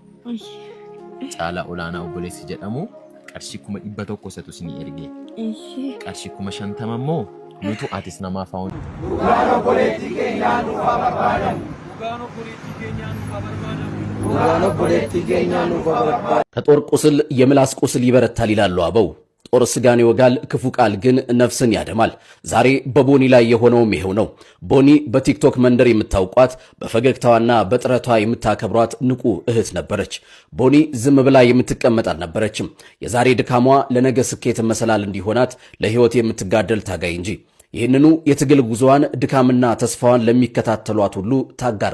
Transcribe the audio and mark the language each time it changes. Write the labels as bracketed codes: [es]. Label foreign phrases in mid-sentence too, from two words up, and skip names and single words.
[om] Caalaa olaanaa obboleessi jedhamu qarshii 100 isatu isinii erge. Qarshii 50 immoo nutu atis namaaf haa'uun. Dhugaan obboleettii keenyaa nuuf haa barbaadan. Dhugaan obboleettii keenyaa nuuf haa barbaadan. Dhugaan obboleettii keenyaa nuuf haa barbaadan. [am] ከጦር ቁስል የምላስ ቁስል ይበረታል ይላሉ አበው። ጦር ስጋን ይወጋል፣ ክፉ ቃል ግን ነፍስን ያደማል። ዛሬ በቦኒ ላይ የሆነውም ይሄው ነው። ቦኒ በቲክቶክ መንደር የምታውቋት በፈገግታዋና በጥረቷ የምታከብሯት ንቁ እህት ነበረች። ቦኒ ዝም ብላ የምትቀመጥ አልነበረችም። የዛሬ ድካሟ ለነገ ስኬት መሰላል እንዲሆናት ለህይወት የምትጋደል ታጋይ እንጂ። ይህንኑ የትግል ጉዞዋን ድካምና ተስፋዋን ለሚከታተሏት ሁሉ ታጋራ